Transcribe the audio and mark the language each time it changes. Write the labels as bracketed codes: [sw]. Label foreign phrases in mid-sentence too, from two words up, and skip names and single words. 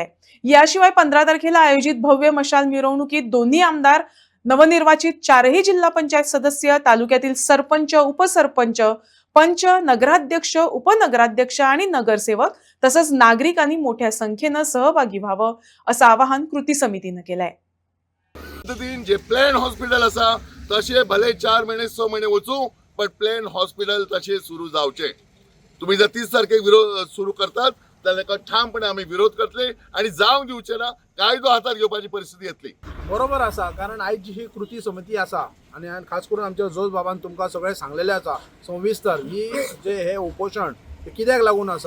[mr] याशिवाय 15 तारखेला आयोजित भव्य मशाल मिरवणुकीत दोन्ही आमदार, नवनिर्वाचित 4ही जिल्हा पंचायत सदस्य, तालुक्यातील सरपंच, उपसरपंच, पंच, नगराध्यक्ष, उपनगराध्यक्ष आणि नगरसेवक तसंच नागरिकांनी मोठ्या संख्येने सहभागी व्हावं असं आवाहन कृती समितीने केलंय। [kok] पद्धतीन जे प्लेन हॉस्पिटल असा तसे भले 4 महिने 6 महिने वचू पण प्लेन हॉस्पिटल तसे सुरू जावचे। तुम्ही जर 30 तारखेक विरोध सुरू करतात तर ठामपणे आम्ही विरोध करतले आणि जावंक दिवचे ना, कायदो हातात घेवपाची परिस्थिती येतली। बरोबर असा, कारण आयज जी ही कृती समिती असा आणि खास करून आमच्या जोज बाबान तुमकां सगळे सांगलेले असा सविस्तर ही जे हे उपोषण कित्याक लागून असा।